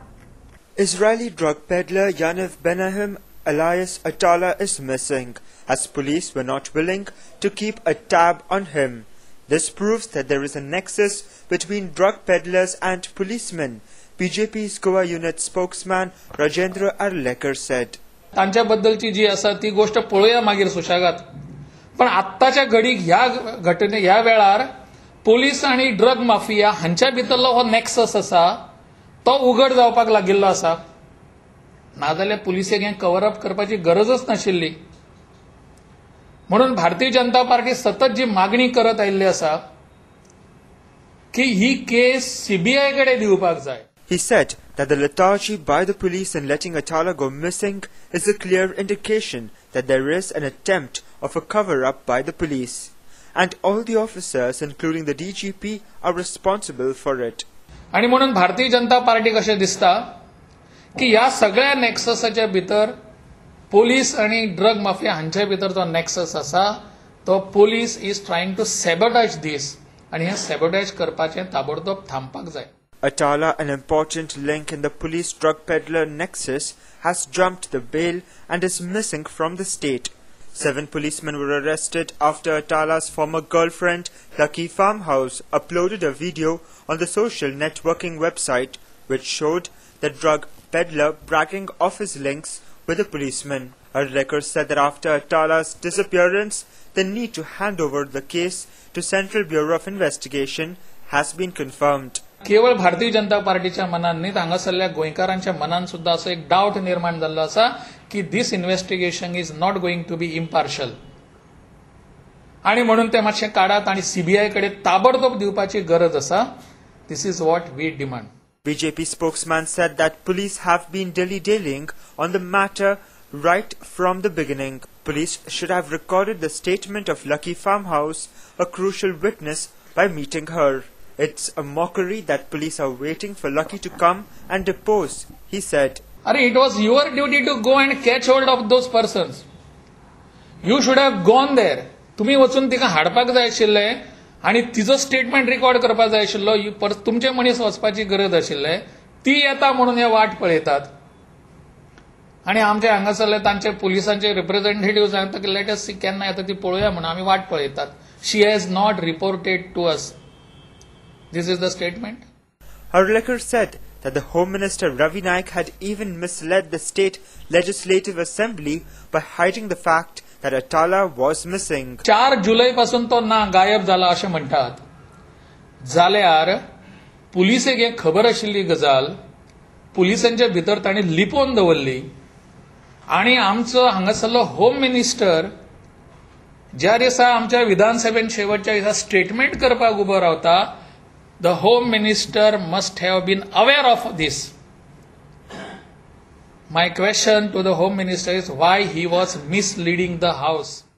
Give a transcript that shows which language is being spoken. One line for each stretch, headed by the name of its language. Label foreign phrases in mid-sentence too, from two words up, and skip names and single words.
English: Israeli drug peddler Yaniv Benaim alias Atala is missing, as police were not willing to keep a tab on him. This proves that there is a nexus between drug peddlers and policemen, BJP's Goa unit spokesman Rajendra Arlekar said.
Konkani: त्यांच्याबद्दलची जी असा ती गोष्ट पळूया मागीर सुशागात. पण आत्ताच्या घडीक ह्या वेळार पोलीस आणि
English: drug mafia
Konkani: हांच्या भितरलो हो नेक्सस आसा तो उघड जावपाक लागिल्लो आसा. नाजाल्यार पुलिसेक हें
English: cover up
Konkani: करपाची गरजच नाशिल्ली. म्हणून भारतीय जनता पार्टी सतत जी मागणी करत आयिल्ली आसा की ही केस सीबीआय कडे दिवपाक जाय.
English: He said that the lethargy by the police in letting Atala go missing is a clear indication that there is an attempt of a cover-up by the police, and all the officers, including the DGP, are responsible for it.
Konkani: आणि म्हणून भारतीय जनता पार्टीक अशें दिसता की ह्या सगळ्या नेक्ससाच्या भितर पोलीस आणि
English: drug mafia
Konkani: हांच्या भितर जो नेक्सस आसा तो
English: police is trying to sabotage this,
Konkani: आणि हें सॅबोटाज करपाचें ताबडतोब थांबपाक जाय.
English: Atala, an important link in the police drug peddler nexus, has jumped the bail and is missing from the state. 7 policemen were arrested after Atala's former girlfriend, Lucky Farmhouse, uploaded a video on the social networking website which showed the drug peddler bragging of his links with a policeman. Arlekar said that after Atala's disappearance, the need to hand over the case to Central Bureau of Investigation has been confirmed.
Konkani: केवळ भारतीय जनता पार्टीच्या मनान न्ही, हांगासरल्या गोंयकारांच्या मनान सुद्धा असो एक डाऊट निर्माण जाल्लो आसा की
English: this investigation is not going to be impartial,
Konkani: आणि म्हणून ते मातशें काडात आणि सीबीआय कडे ताबडतोब दिवपाची गरज आसा.
English: This is what we demand. BJP spokesman said that police have been dilly-dallying on the matter right from the beginning. Police should have recorded the statement of Lucky Farmhouse, a crucial witness, by meeting her. It's a mockery that police are waiting for Lucky to come and depose, he said. Arey, it was your duty to go and catch hold of those persons. You should have gone there.
Konkani: तुम्ही वचून तिका हाडपाक जाय आशिल्लें आणि तिजो
English: statement record
Konkani: करपाक जाय आशिल्लो. तुमचे मनीस वचपाची गरज आशिल्ले. ती येता म्हणून हे वाट पळयतात, आणि आमचे हांगासरले तांचे पुलिसांचे रिप्रेझेंटेटिव्ह सांगता की
English: let us see
Konkani: केन्ना येता ती पळोवया म्हणून आमी वाट पळयतात.
English: She has not reported to us. This is the statement. Arlekar said that the Home Minister Ravi Naik had even misled the state legislative assembly by hiding the fact that Atala was missing.
Konkani: 4 जुलै पासून तो ना गायब जाला अशें म्हणटात. जाल्यार पुलिसेक एक खबर आशिल्ली गजाल पुलिसांच्या भितर तांणी लिपोवन दवरली, आणि आमचो हांगासरलो
English: Home Minister
Konkani: ज्या दिसा आमच्या विधानसभेन शेवटच्या दिसा स्टेटमेंट करपाक उबो रावता,
English: the Home Minister must have been aware of this. My question to the Home Minister is why he was misleading the House.